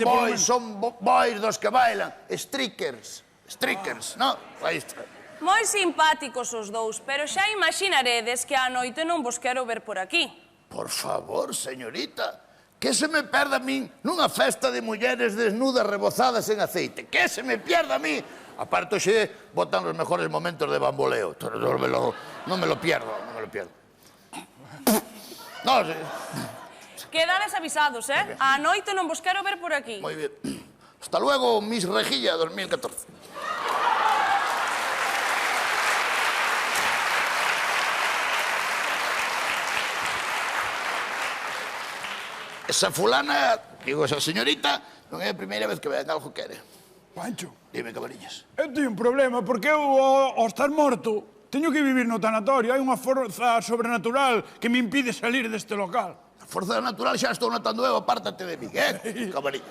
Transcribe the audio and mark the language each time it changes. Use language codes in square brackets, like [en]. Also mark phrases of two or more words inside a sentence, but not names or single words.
[gl] Son bois dos que bailan. Strickers, non? Aí está. Moi simpáticos os dous, pero xa imaginaredes que á noite non vos quero ver por aquí. Por favor, señorita, que se me perda a min nunha festa de mulleres desnudas rebozadas en aceite. [es] Que se me pierda a mí. Aparte, xe botan los mejores momentos de bamboleo. Non me lo pierdo. No, [gl] Quedades avisados, Á noite non vos quero ver por aquí. [es] muy bien. Hasta luego, Miss Rejilla 2014. Esa fulana, digo, esa señorita, [gl] non é a primeira vez que ven algo que quere. Pancho, [es] Dime, cabarillas. [gl] eu teño un problema, porque eu, ao estar morto, teño que vivir no tanatorio. Hai unha forza sobrenatural que me impide salir deste local. A forza natural xa estou notando eu, apártate de mí, cabarillas.